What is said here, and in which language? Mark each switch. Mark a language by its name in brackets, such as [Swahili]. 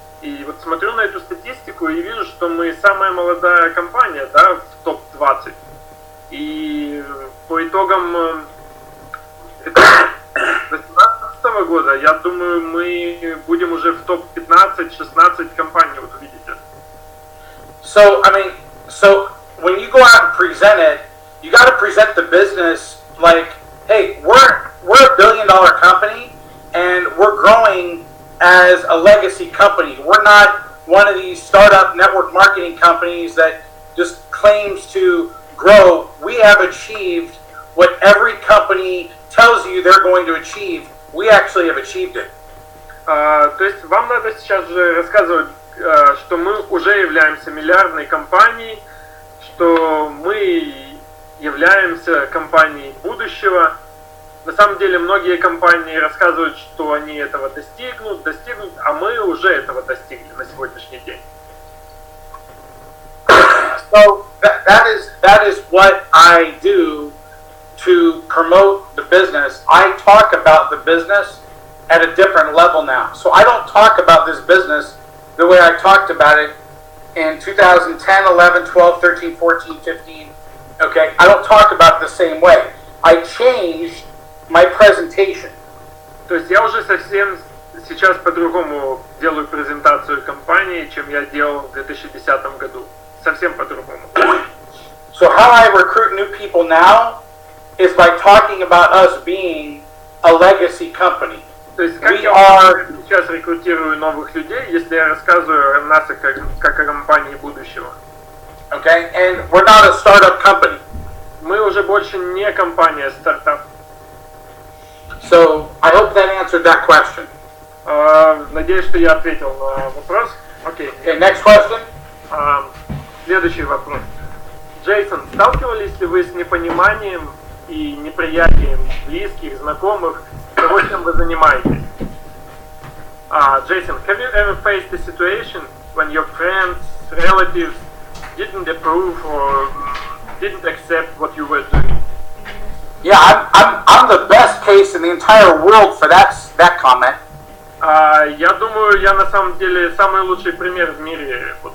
[Russian] И вот смотрю на эту статистику и вижу, что мы самая молодая компания, да, в топ-20. И по итогам 2018 года, я думаю, мы будем уже в топ-15-16 компаний, вот увидите. [English] So when you go out and present it, you got to present the business like, hey, we're a billion-dollar company and we're growing as a legacy company. We're not one of these startup network marketing companies that just claims to grow. We have achieved what every company tells you they're going to achieve. We actually have achieved it. [Russian] То есть вам надо сейчас же рассказывать, что мы уже являемся миллиардной компанией, что мы являемся компанией будущего. На самом деле многие компании рассказывают, что они этого достигнут, а мы уже этого достигли на сегодняшний день. [English] So that is what I do to promote the business. I talk about the business at a different level now. So I don't talk about this business the way I talked about it in 2010, 11, 12, 13, 14, 15. Okay, I don't talk about it the same way. I changed my presentation. [Russian] То есть я уже совсем сейчас по-другому делаю презентацию компании, чем я делал в 2010 году. Совсем по-другому. [English] So how I recruit new people now is by talking about us being a legacy company. [Russian] То есть как я сейчас рекрутирую новых людей, если я рассказываю о нас как о компании будущего. [English] Okay, and we're not a startup company. [Russian] Мы уже больше не компания стартап. [English] So I hope that answered that question. [Russian] Надеюсь, что я ответил на вопрос. [English] Okay, next question. [Russian] Следующий вопрос. Джейсон, сталкивались ли вы с непониманием и неприятием близких, знакомых того, чем вы занимаетесь? [English] Jason, have you ever faced a situation when your friends, relatives didn't approve or didn't accept what you were doing? Yeah, I'm the best case in the entire world for that comment. [Russian] Я думаю, я на самом деле самый лучший пример в мире.